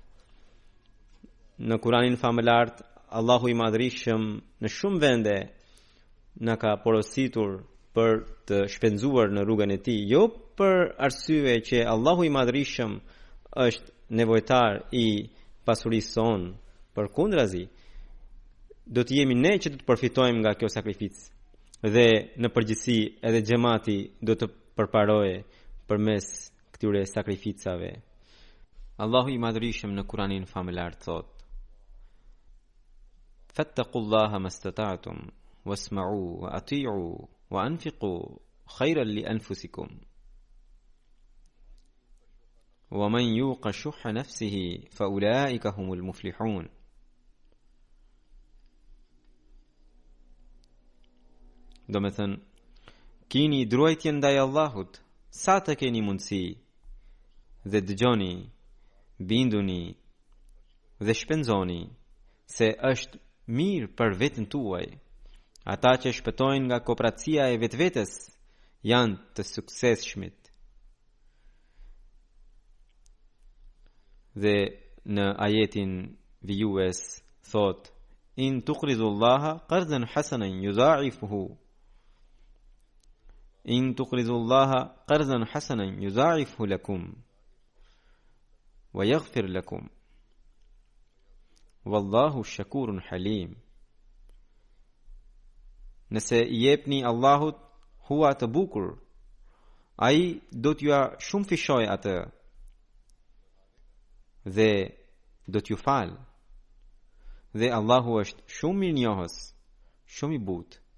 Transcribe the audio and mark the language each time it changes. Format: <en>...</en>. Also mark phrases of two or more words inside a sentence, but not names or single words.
<sq>Në Kuranin famëlar, Allahu i Madhrishëm në shumë vende na ka porositur për të shpenzuar në rrugën e tij, jo për arsye që Allahu i Madhrishëm është nevojtar i pasurisë sonë, përkundrazi, do të jemi ne që do të përfitojmë nga kjo sakrificë dhe në përgjithësi edhe xhamati do të përparojë përmes këtyre sakrificave. Allahu i Madhrishëm në Kuranin famëlar thotë:</sq> <ar>فاتقوا الله ما استطعتم واسمعوا وأطيعوا وأنفقوا خيرا لأنفسكم ومن يوق شح نفسه فأولئك هم المفلحون.</ar> <sq>Do me thënë, kini druajtje ndaj Allahut sa të keni mundësi dhe dëgjoni, binduni dhe shpenzoni se është mirë për vetën tuaj. Ata që shpëtojnë nga kopratësia e vetvetes janë të suksesshmit. Dhe në ajetin vijues thot:</sq> <ar>إن تقرضوا الله قرضا حسنا يضاعفه. إن تقرضوا الله قرضا حسنا يضاعفه لكم ويغفر لكم. والله شكور حليم.</ar> <sq>Nëse i jepni Allahut hua të bukur, ai do t'ju shumë fishoj atë dhe do t'ju fal. Dhe Allahu është shumë mirënjohës, shumë i butë.</sq>